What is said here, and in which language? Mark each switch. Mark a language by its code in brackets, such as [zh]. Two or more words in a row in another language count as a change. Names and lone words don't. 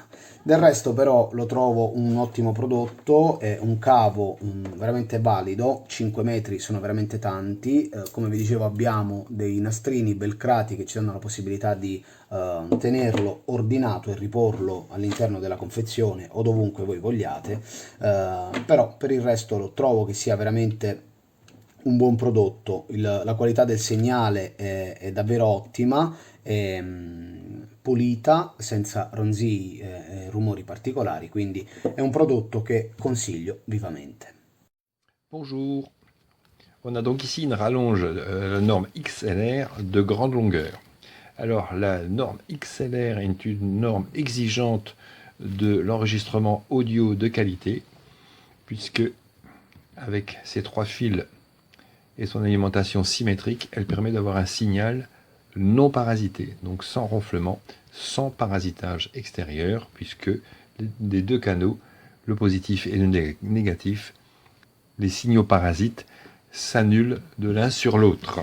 [it] Del resto però lo trovo un ottimo prodotto, è un cavo veramente valido, 5 metri sono veramente tanti, come vi dicevo abbiamo dei nastrini belcrati che ci danno la possibilità di tenerlo ordinato e riporlo all'interno della confezione o dovunque voi vogliate, però per il resto lo trovo che sia veramente un buon prodotto. La qualità del segnale è davvero ottima, è pulita, senza ronzii e rumori particolari, quindi è un prodotto che consiglio vivamente. [fr] Bonjour. On a donc ici une rallonge, la norme XLR de grande longueur. Alors la norme XLR est une norme exigeante de l'enregistrement audio de qualité, puisque avec ses 3 fils et son alimentation symétrique, elle permet d'avoir un signal non parasité, donc sans ronflement, sans parasitage extérieur, puisque des 2 canaux, le positif et le négatif, les signaux parasites s'annulent de l'un sur l'autre.